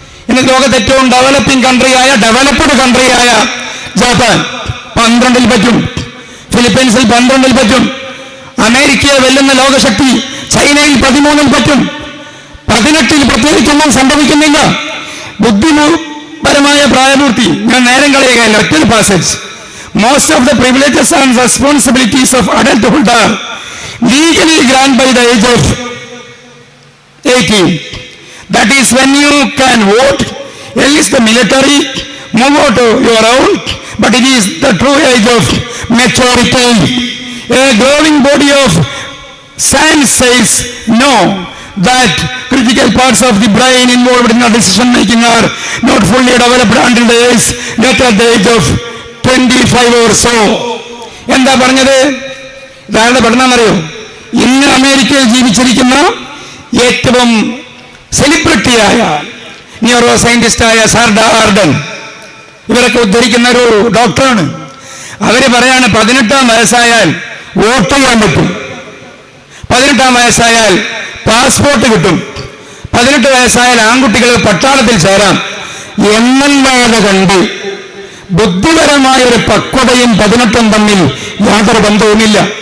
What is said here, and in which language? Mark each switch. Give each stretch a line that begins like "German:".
Malayalam: ഇന്ന് ലോകത്ത് ഏറ്റവും ഡെവലപ്ഡ് കൺട്രിയായ ജപ്പാൻ 12ൽ പറ്റും, ഫിലിപ്പൈൻസിൽ 12ൽ പറ്റും, അമേരിക്കയെ വെല്ലുന്ന ലോകശക്തി ചൈനയിൽ 13ൽ പറ്റും. 18ൽ പ്രത്യേകിച്ചൊന്നും സംഭവിക്കുന്നില്ല. ബുദ്ധിപരമായ പ്രായപൂർത്തി ഞാൻ നേരം കളയുകയല്ല. ഒറ്റ passage.
English: Most of the privileges and responsibilities of adulthood are legally granted by the age of 18. That is when you can vote, enlist the military, move out of your own, but it is the true age of maturity. A growing body of science says no, that critical parts of the brain involved in decision making are not fully developed until the age of 25 or so.
Malayalam: എന്താ പറഞ്ഞത്? ഇതാരുടെ പഠനമെന്നറിയോ? ഇന്ന് അമേരിക്കയിൽ ജീവിച്ചിരിക്കുന്ന ഏറ്റവും സെലിബ്രിറ്റിയായ neuro സയന്റിസ്റ്റായ സാർഡ Ardern, ഇവരൊക്കെ ഉദ്ധരിക്കുന്ന ഒരു ഡോക്ടറാണ്. അവര് പറയാണ് 18ാം വയസ്സായാൽ വോട്ട് ചെയ്യാൻ പറ്റും, 18ാം വയസ്സായാൽ പാസ്പോർട്ട് കിട്ടും, 18 വയസ്സായാൽ ആൺകുട്ടികൾ പട്ടാളത്തിൽ ചേരാം എന്നല്ലാതെ കണ്ട് ബുദ്ധിപരമായ ഒരു പക്വതയും 18ഉം തമ്മിൽ യാതൊരു ബന്ധവുമില്ല.